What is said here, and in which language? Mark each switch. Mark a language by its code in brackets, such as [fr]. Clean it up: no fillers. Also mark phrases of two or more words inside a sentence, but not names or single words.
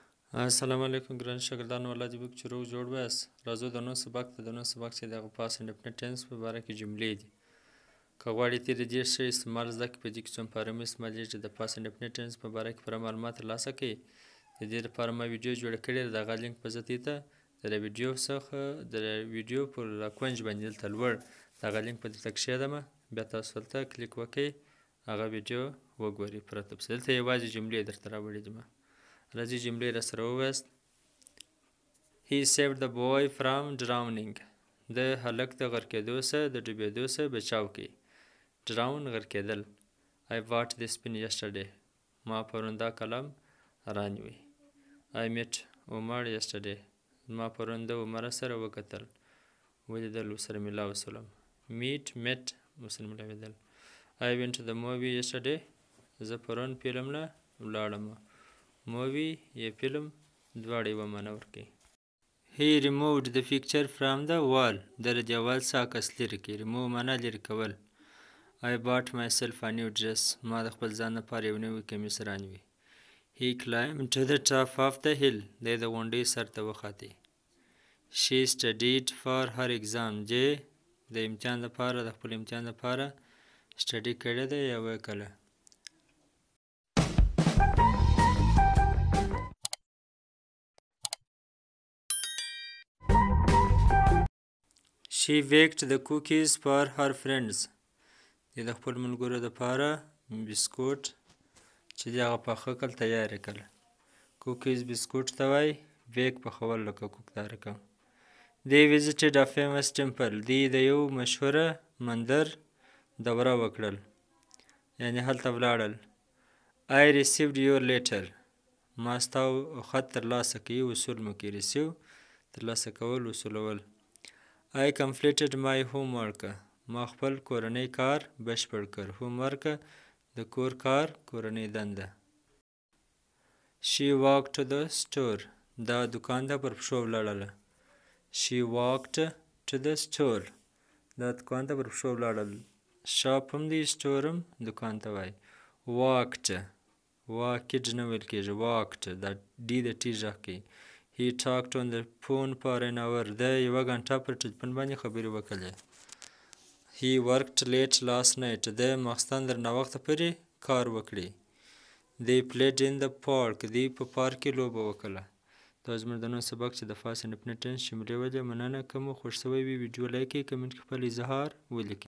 [ps] السلام علیکم ګران شاګردانو الله دې وکړي چې روغ جوړ ویاست. راځو د نن سبق چې د هغه [en] past indefinite tense [ps] په باره کې جملې دي. که غواړئ تېر دې ښه استعمال زده کړئ په دې کې څو مفاهیم استعمالیږي د [en] past indefinite tense [ps] په باره کې پوره معلومات ترلاسه کړئ. د دې لپاره ما ویډیو جوړه کړې ده، د هغه لینک به زه دې ته د ویډیو پر کونج باندې دلته لوړ د هغه لینک به درته کښېږدمه، بیا تاسو هلته کلیک وکړئ هغه ویډیو وګورئ پوره تفصیل. دلته یوازې جملې درته راوړي دي. راځئ جملې راسره ووایاست. [en] He saved the boy from drowning. [ps] د هلک د غرقېدو څخه د ډوبېدو څخه بچاو کوي. drown غرقېدل. [en] I bought this pen yesterday. [ps] ما پرون دا قلم رانیوی. [en] I met Umar yesterday. [ps] ما پرون د عمر سره وکتل ولیدل ورسره ملاو شولم. met ورسره ملاوېدل. [en] I went to the movie yesterday. [ps] زه پرون فلم له ولاړم. مووي یا فلم دواړه یوه معنا ورکوي. [en] He removed the picture from the wall. [ps] د دیوال څخه عکس لرې کړي. remove معنا لرې کول. [en] I bought myself a new dress. [ps] ما د خپل ځان لپاره یو نوی کمیس رانیوی. [en] He climbed to the top of the hill. [ps] دی د غونډۍ سر ته وخوتی. [en] She studied for her exam. [ps] دی د امتحان لپاره د خپل امتحان لپاره سټډي کړې ده یا وکړه. [en] She baked the cookies for her friends. [ps] د خپل ملګرو لپاره بسکوټ چې د هغه پاخه کړل تیار کړل. کوکیز بسکوټ ته وایي، بیک پخول لکه کوک داره کوم. [en] They visited a famous temple. [ps] دوی د یو مشهوره مندر دوره وکړل، یعنې هلته ولاړل. [en] I received your letter. [ps] ما ستا خط ترلاسه کوي. وصول مو کوي. receive ترلاسه کول، وصولول. [en] I completed my homework. [ps] ما خپل کورنی کار بشپړ کړ. homework د کور کار، کورنۍ دنده. [en] She walked to the store. [ps] دا دکان ته پر پښو ولاړله. [en] She walked to the store. [ps] دا دکان ته پر پښو ولاړل. shop هم دی، store هم دکان ته وایي. walked نه ویل کېږي. walked دا ډي د ټي غږ کوي. [en] He talked on the phone for an hour. [ps] د یوه غنټه پر ټلیفون باندې خبرې وکړلې. [en] He worked late last night. [ps] د ماخستن تر ناوخته پورې کار وکړي. [en] They played in the park. [ps] دوی په پارک کې لوبه وکړله. دا زموږ د نن سبق چې د [en] past indefinite tense [ps] جملې ولې. مننه که مو خوښ شوی وي ویډیو لایک کړئ، کمنټ کې خپل اظهار ولیکئ.